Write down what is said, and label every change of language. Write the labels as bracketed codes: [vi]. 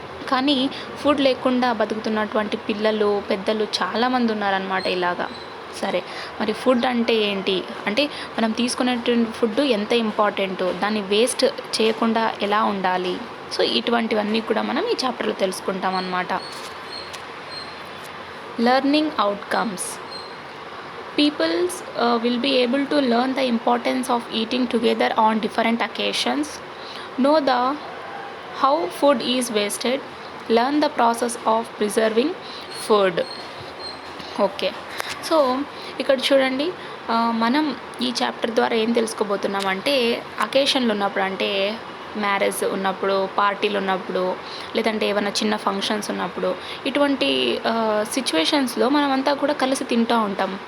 [te] కానీ ఫుడ్ లేకుండా బతుకుతున్నటువంటి పిల్లలు, పెద్దలు చాలామంది ఉన్నారనమాట ఇలాగా. సరే, మరి ఫుడ్ అంటే ఏంటి అంటే మనం తీసుకునేటువంటి ఫుడ్ ఎంత ఇంపార్టెంటో, దాన్ని వేస్ట్ చేయకుండా ఎలా ఉండాలి, సో ఇటువంటివన్నీ కూడా మనం ఈ చాప్టర్లో తెలుసుకుంటాం అన్నమాట. [en] Learning outcomes. People will be able to learn the importance of eating together on different occasions, know the how food is wasted, learn the process of preserving food. [te] Okay, so ఇక్కడ చూడండి, మనం ఈ చాప్టర్ ద్వారా ఏం తెలుసుకోబోతున్నామంటే అకేషన్లు ఉన్నప్పుడు, అంటే marriage ఉన్నప్పుడు, పార్టీలు ఉన్నప్పుడు, లేదంటే ఏమైనా చిన్న ఫంక్షన్స్ ఉన్నప్పుడు, ఇటువంటి సిచ్యువేషన్స్లో మనమంతా కూడా కలిసి తింటూ ఉంటాం.